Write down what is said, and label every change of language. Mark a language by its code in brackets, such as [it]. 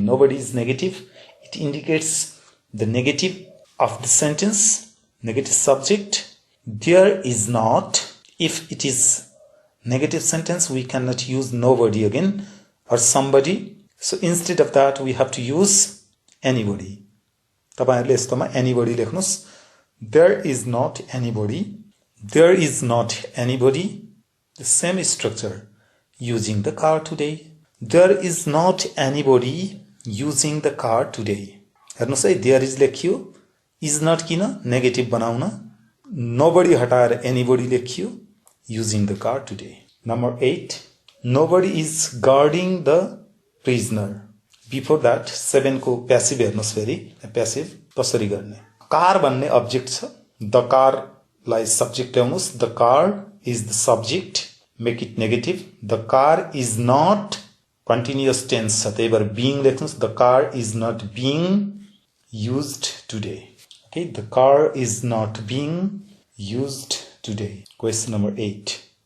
[en] Nobody is negative. It indicates the negative of the sentence, negative subject. There is not. If it is negative sentence, we cannot use nobody again or somebody. So instead of that, we have to use anybody. [ne] तपाईहरुले यस्तोमा anybody लेख्नुस्. [en] There is not anybody. There is not anybody. The same structure. Using the car today. There is not anybody using the car today. [ne] हेर्नुस् है, [en] there is [ne] लेखियो. [en] Is not किन negative बनाउन. Nobody हटाएर anybody लेखियो. Using the car today. Number 8. Nobody is guarding the prisoner. Before that, 7 को passive [ne] हेर्नुस् फेरि. Passive कसरी गर्ने? कार भन्ने object छ. [en] The car लाई subject ल्याउनुस्. The car is the subject. Make it negative. The car is not continuous tense छ. [ne] त्यही भएर [en] being लेख्नुस्. The car is not being used today. Okay, the car is not being used today. Question number 8.